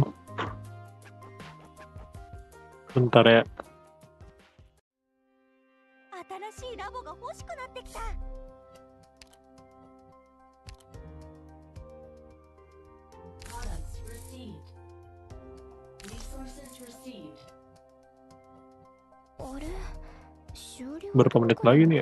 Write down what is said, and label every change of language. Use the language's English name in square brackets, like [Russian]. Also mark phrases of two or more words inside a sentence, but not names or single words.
[Indonesian] Bentar ya. [Japanese] 新しいラボが欲しくなってきた。あれ、終了 [Indonesian] Berapa menit lagi nih ya?